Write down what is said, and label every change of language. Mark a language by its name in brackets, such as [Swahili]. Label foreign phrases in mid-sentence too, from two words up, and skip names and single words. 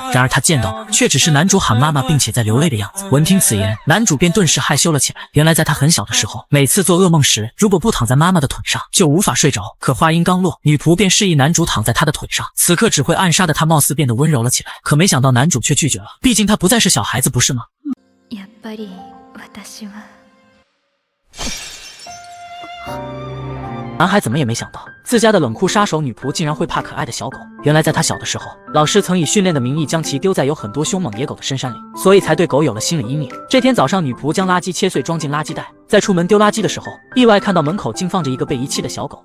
[Chinese] 然而她见到的却只是男主喊妈妈并且在流泪的样子。闻听此言，男主便顿时害羞了起来。原来在他很小的时候，每次做噩梦时，如果不躺在妈妈的腿上，就无法睡着。可话音刚落，女仆便示意男主躺在她的腿上。此刻只会暗杀的他貌似变得温柔了起来。可没想到男主却拒绝了，毕竟他不再是小孩子，不是吗？ [Japanese] やっぱり私は。 [Chinese] 男孩怎么也没想到，自家的冷酷杀手女仆竟然会怕可爱的小狗。原来在他小的时候，老师曾以训练的名义将其丢在有很多凶猛野狗的深山里，所以才对狗有了心理阴影。这天早上，女仆将垃圾切碎装进垃圾袋，在出门丢垃圾的时候，意外看到门口竟放着一个被遗弃的小狗。